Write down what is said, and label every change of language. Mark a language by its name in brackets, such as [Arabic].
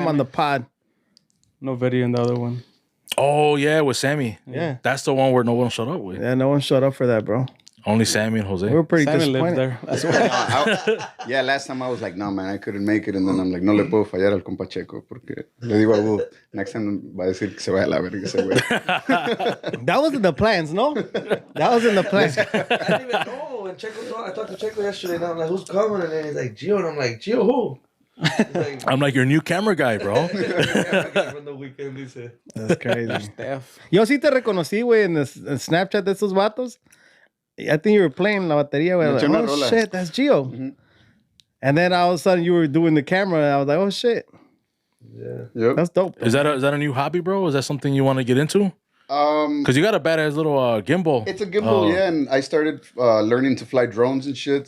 [English] Sammy. on the pod. No video in the other one. Oh yeah, with Sammy. Yeah. That's the one where no one showed up with. Yeah, no one showed up for that, bro. Only Sammy and Jose. We were pretty Simon lived there. That's why. Yeah, last time I was like, no, man, I couldn't make it. And then I'm like, [Spanish] no le puedo fallar al compa Checo. Porque le digo a Hugo, [English] next time [Spanish] va a decir que se vaya a la verga ese güey. [English] That was in the plans, no? That was in the plans. I didn't even know. And I talked to Checo yesterday. And I'm like, who's coming? And then he's like, Gio. And I'm like, Gio, who? He's like, I'm like your new camera guy, bro. from the weekend, dice. That's crazy. Steph. [Spanish] Yo sí te reconocí, güey, en Snapchat de esos vatos. [English] I think you were playing [Spanish] la batería, güey. Me [English] Like, [Spanish] eché una [English] oh, [Spanish] rola. [English] shit, that's Gio. And then all of a sudden you were doing the camera, and I was like, oh, shit. Yeah. Yep. That's dope. Is that a new hobby, bro? Is that something you want to get into? Because you got a badass little gimbal. It's a gimbal, yeah, and I started learning to fly drones and shit.